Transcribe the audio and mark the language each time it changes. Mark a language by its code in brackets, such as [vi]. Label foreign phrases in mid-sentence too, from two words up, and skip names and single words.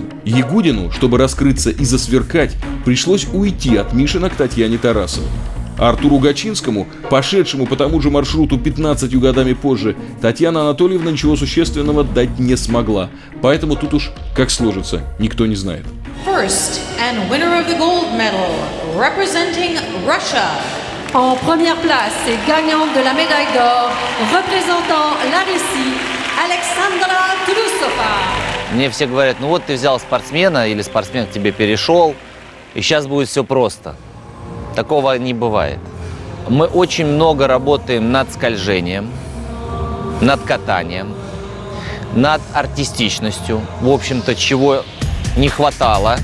[ru] Ягудину, чтобы раскрыться и засверкать, пришлось уйти от Мишина к Татьяне Тарасовой. А Артуру Гачинскому, пошедшему по тому же маршруту 15 годами позже, Татьяна Анатольевна ничего существенного дать не смогла. Поэтому тут уж как сложится, никто не знает. [en] First and winner of the gold medal, representing Russia. [fr] En première place et gagnante de la médaille d'or, représentant la Russie, Alexandra Trusova. [ru] Мне все говорят, ну вот ты взял спортсмена или спортсмен к тебе перешел, и сейчас будет все просто. Такого не бывает. Мы очень много работаем над скольжением, над катанием, над артистичностью, в общем-то, чего не хватало.